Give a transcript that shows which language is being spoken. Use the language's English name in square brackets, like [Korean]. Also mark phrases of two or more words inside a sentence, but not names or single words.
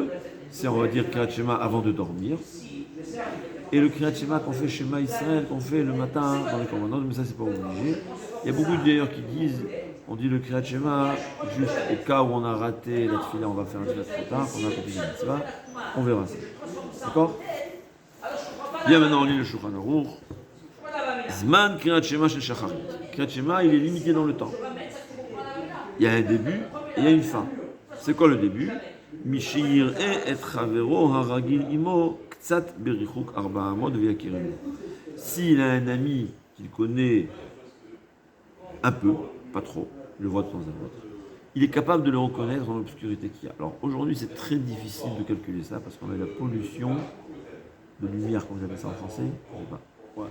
[French] C'est, on va dire, Kriyat Shema avant de dormir. Et le Kriyat Shema qu'on fait Shema Israël, qu'on fait le matin dans les commandements, mais ça c'est pas obligé. Il y a beaucoup d'ailleurs qui disent, on dit le Kriyat Shema juste au cas où on a raté la tefila, on va faire un tefila trop tard, qu'on a accompli la mitzvah, on verra ça. D'accord? Bien, maintenant on lit le Shulchan Aruch. [Hebrew] זמן קריאת שמע של שחרית. [French] Kriyat Shema, il est limité dans le temps. Il y a un début et il y a une fin. C'est quoi le début? [Hebrew] משיכיר את חברו הרגיל עמו קצת ברחוק ארבע אמות ויכירנו. [French] S'il a un ami qu'il connaît un peu, pas trop, il le voit de temps à autre, il est capable de le reconnaître dans l'obscurité qu'il y a. Alors aujourd'hui, c'est très difficile de calculer ça parce qu'on a la pollution de lumière, comme vous appelez ça en français. Je sais pas. Ouais.